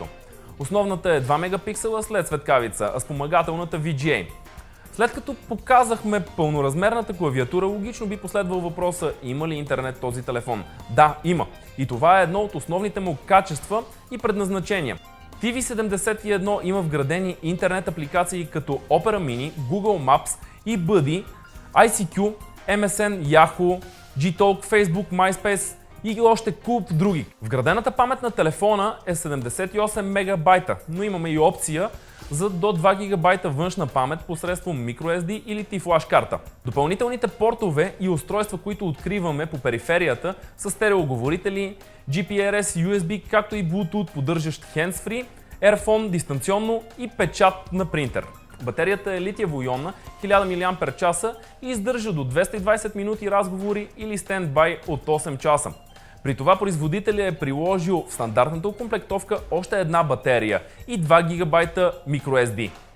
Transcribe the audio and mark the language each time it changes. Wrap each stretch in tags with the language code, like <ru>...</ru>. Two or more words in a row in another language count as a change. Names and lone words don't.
<bg>Основната е 2 мегапиксела след светкавица, а спомагателната VGA. След като показахме пълноразмерната клавиатура, логично би последвал въпроса: има ли интернет този телефон? Да, има. И това е едно от основните му качества и предназначения. TV71 има вградени интернет апликации като Opera Mini, Google Maps, eBuddy, ICQ, MSN, Yahoo, Gtalk, Facebook, MySpace и още куп други. Вградената памет на телефона е 78 мегабайта, но имаме и опция за до 2 гигабайта външна памет посредством microSD или T-Flash карта. Допълнителните портове и устройства, които откриваме по периферията, са стереоговорители, GPRS, USB, както и Bluetooth, поддържащ hands-free, Airphone дистанционно и печат на принтер. Батерията е литиево-ионна, 1000 мАч и издържа до 220 минути разговори или стендбай от 8 часа. При това производителят е приложил в стандартната окомплектовка още една батерия и 2 гигабайта microSD.</bg>